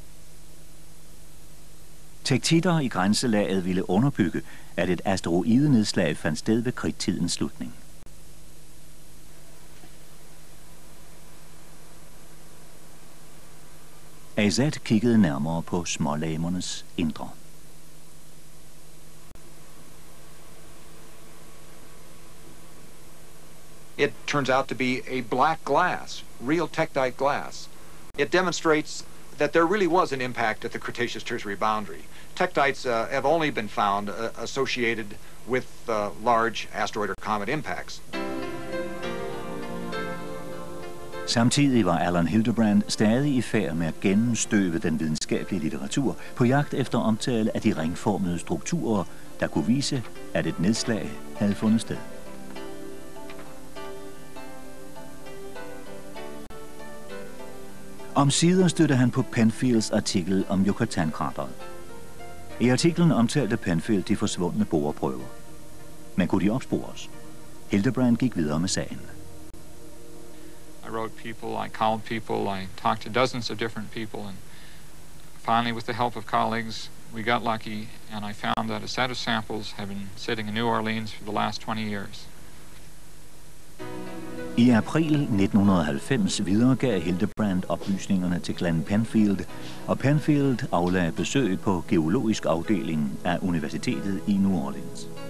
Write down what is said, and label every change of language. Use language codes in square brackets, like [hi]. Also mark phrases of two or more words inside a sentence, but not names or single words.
[da] Tektitter i grænselaget ville underbygge, at et asteroidenedslag fandt sted ved kridttidens slutning. AZ kiggede nærmere på smålamernes indre. [en] It turns out to be a black glass, real tektite glass. It demonstrates that there really was an impact at the Cretaceous Tertiary boundary. Tektites have only been found associated with large asteroid or comet impacts. [da] Samtidig var Alan Hildebrand stadig i færd med at gennemstøve den videnskabelige litteratur på jagt efter omtale af de ringformede strukturer, der kunne vise, at et nedslag havde fundet sted. Omsider stødte han på Penfields artikel om Yucatan-krateret. I artiklen omtalte Penfield de forsvundne boreprøver. Men kunne de opspores? Hildebrand gik videre med sagen. [en] I wrote people, I called people, I talked to dozens of different people, and finally, with the help of colleagues, we got lucky, and I found that a set of samples have been sitting in New Orleans for the last 20 years. [da] I april 1990 videregav Hildebrand oplysningerne til Glenn Penfield, og Penfield aflagde besøg på geologisk afdeling af Universitetet i New Orleans.